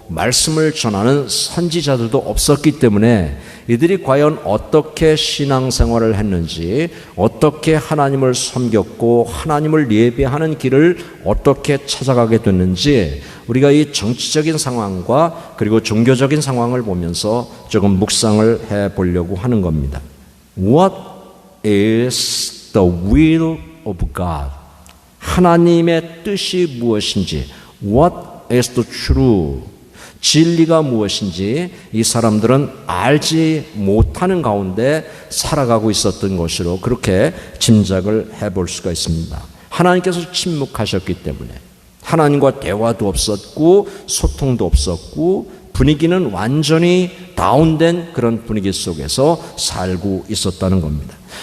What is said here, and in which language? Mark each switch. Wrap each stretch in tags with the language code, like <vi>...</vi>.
<ko>말씀을 전하는 선지자들도 없었기 때문에 이들이 과연 어떻게 신앙생활을 했는지, 어떻게 하나님을 섬겼고 하나님을 예배하는 길을 어떻게 찾아가게 됐는지 우리가 이 정치적인 상황과 그리고 종교적인 상황을 보면서 조금 묵상을 해보려고 하는 겁니다.</ko> <en>What is the will of God?</en> <ko>하나님의 뜻이 무엇인지,</ko> <en>What is the true?</en> <ko>진리가 무엇인지 이 사람들은 알지 못하는 가운데 살아가고 있었던 것으로 그렇게 짐작을 해볼 수가 있습니다. 하나님께서 침묵하셨기 때문에 하나님과 대화도 없었고 소통도 없었고 분위기는 완전히 다운된 그런 분위기 속에서 살고 있었다는 겁니다.</ko>